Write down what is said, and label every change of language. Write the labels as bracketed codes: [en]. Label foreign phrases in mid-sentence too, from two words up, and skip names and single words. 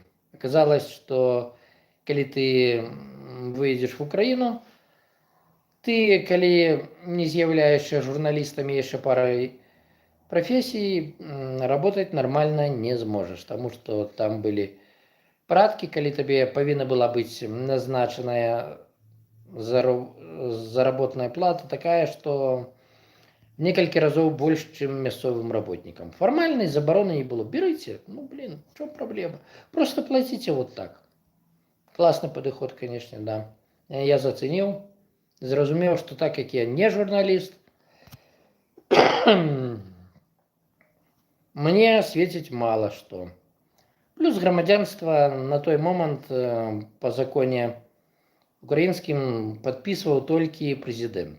[be] Аказалось, што калі ты выедзеш в Украіну, ты, калі не з'яўляешся журналістам яшчэ парай професій, [ru] работать нормально [be] не зможаш, таму што там былі праткі, калі табе павінна была быць назначаная заработная плата такая, что некалькі разоў больш, чым мясцовым работникам. Фармальнай забароны не было. [ru] Берите, ну, блин, в чём проблема? Просто платите вот так. Классный падыход, конечно, да. [be] Я зацэніў, зразумеў, што так як я не журналіст, мне светіць мала што. Плюс грамадзянства на той момант по законе украінскім падпісваў толькі прэзідэнт.